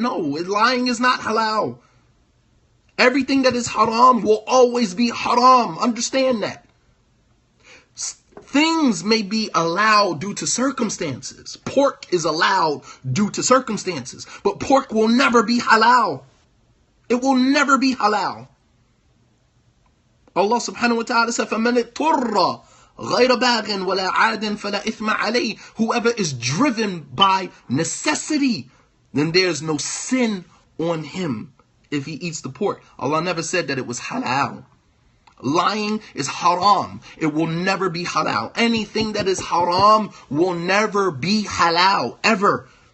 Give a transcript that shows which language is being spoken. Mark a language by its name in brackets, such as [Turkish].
[English] No, lying is not halal. Everything that is haram will always be haram. Understand that. Things may be allowed due to circumstances. Pork is allowed due to circumstances, but pork will never be halal. It will never be halal. Allah subhanahu wa ta'ala said, [Arabic] فَمَنِ اضْطُرَّ غَيْرَ بَاغٍ وَلَا عَادٍ فَلَا إِثْمَ عَلَيْهِ. [English] Whoever is driven by necessity, then there's no sin on him if he eats the pork. Allah never said that it was halal. Lying is haram. It will never be halal. Anything that is haram will never be halal, ever.